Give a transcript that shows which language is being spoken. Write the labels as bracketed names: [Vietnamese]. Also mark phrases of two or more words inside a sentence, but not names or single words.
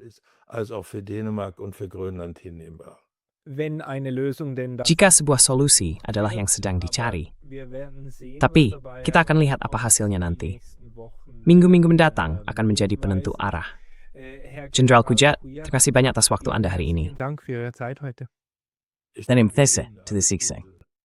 [Indonesian] Jika sebuah solusi adalah yang sedang dicari. Tapi, kita akan lihat apa hasilnya nanti. Minggu-minggu mendatang akan menjadi penentu arah. Jenderal Kujat, terima kasih banyak atas waktu Anda hari ini. [German] Dank für Ihre Zeit heute. Dan im These to the Sikseng.